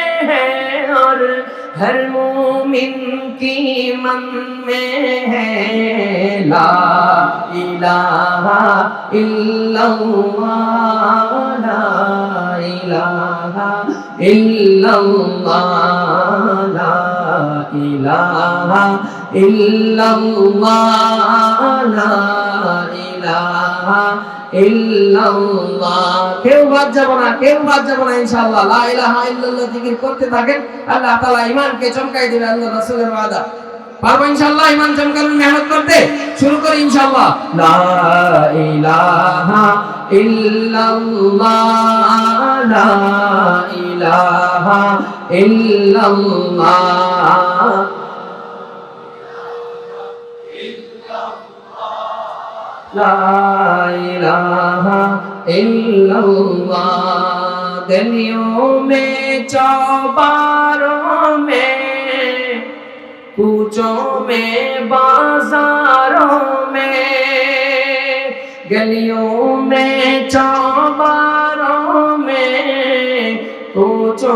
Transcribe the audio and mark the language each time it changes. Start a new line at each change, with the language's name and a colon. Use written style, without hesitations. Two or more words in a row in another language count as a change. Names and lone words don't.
Urdu: ہے اور ہر مومن کی من میں ہے
Arabic: لا الہ الا اللہ لا الہ الا اللہ لا الہ الا اللہ لا الہ ইল্লাল্লাহ কেউ
Bangla: বাদ যাব না ইনশাআল্লাহ
Arabic: لا إله إلا الله
Bangla: জিকির করতে থাকেন আল্লাহ তাআলা ঈমানকে চমকাই দিবে আল্লাহ রাসূলের ওয়াদা পারবো ইনশাআল্লাহ ঈমান চমকানোর মেহনত করতে শুরু করি ইনশাআল্লাহ
Arabic: لا إله إلا الله لا إله إلا الله لا الہ الا اللہ
Urdu: گلیوں میں چوباروں میں کوچوں میں بازاروں میں گلیوں میں چوباروں میں کوچوں